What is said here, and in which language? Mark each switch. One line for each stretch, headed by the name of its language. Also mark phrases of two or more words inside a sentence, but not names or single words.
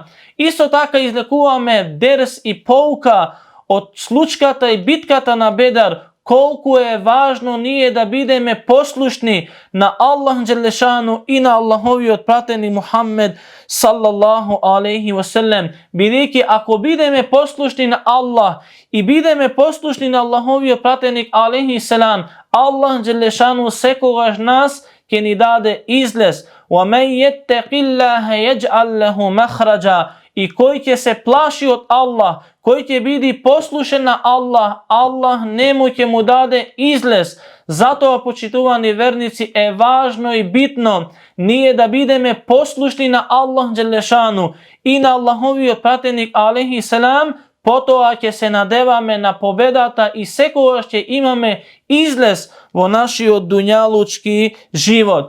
Macedonian: Исто така излекуваме дерс и поука од случката и битката на Бедар, колку е важно ние да бидеме послушни на Аллах Джелешану и на Аллаховиот пратеник Мухаммед
Arabic: صلى الله عليه وسلم.
Macedonian: Бидејќи ако бидеме послушни на Аллах и бидеме послушни на Аллаховиот пратеник
Arabic: عليه السلام,
Macedonian: Аллах Джелешану секогаш нас ќе ни даде излез.
Arabic: وَمَنْ يَتَّقِ اللَّهَ يَجْعَلْ لَهُ مَخْرَجًا.
Macedonian: И кој ќе се плаши од Аллах, кој ќе биде послушен на Аллах, Аллах нему ќе му даде излез. Затоа, почитувани верници, е важно и битно ние да бидеме послушни на Аллах Джелешану и на Аллаховиот пратеник
Arabic: عليه السلام,
Macedonian: потоа ќе се надеваме на победата и секогаш ќе имаме излез во нашиот дуњалучки живот.